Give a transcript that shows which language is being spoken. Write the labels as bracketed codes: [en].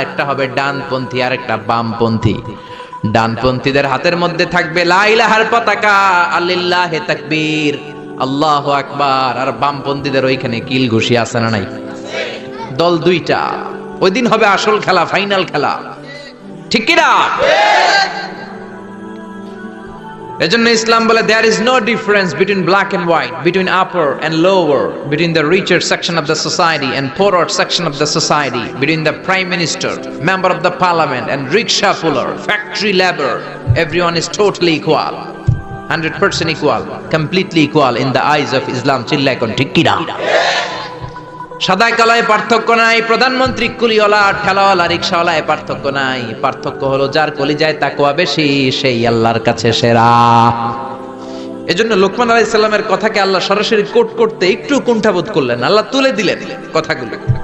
[bn] একটা হবে ডানপন্থী আর একটা বামপন্থী। ডানপন্থীদের হাতের মধ্যে থাকবে লা ইলাহার পতাকা, আল্লিল্লাহে তাকবীর, আল্লাহু আকবার। আর বামপন্থীদের ওইখানে কিল ঘুষি আছে না নাই? দল দুইটা। ওই দিন হবে আসল খেলা, ফাইনাল খেলা, ঠিক কি না? এজন্য ইসলাম বলে [en] there is no difference between black and white, between upper and lower, between the richer section of the society and poorer section of the society, between the prime minister, member of the parliament and rickshaw puller, factory labor. Everyone is totally equal, 100% equal, completely equal in the eyes of Islam. [bn] চিল্লায় কোন ঠিক কি না? সাদা কালায় পার্থক্য নাই, প্রধানমন্ত্রী কুলিওয়ালা ঠেলাওয়ালা রিকশাওয়ালায় পার্থক্য নাই। পার্থক্য হলো যার কলিজায় তাকওয়া বেশি, সেই আল্লাহর কাছে সেরা। এজন্য লোকমান আলাইহিস সালামের কথাকে আল্লাহ সরাসরি কোট করতে একটু কুণ্ঠাবোধ করলেন, আল্লাহ তুলে দিলেন কথাগুলো।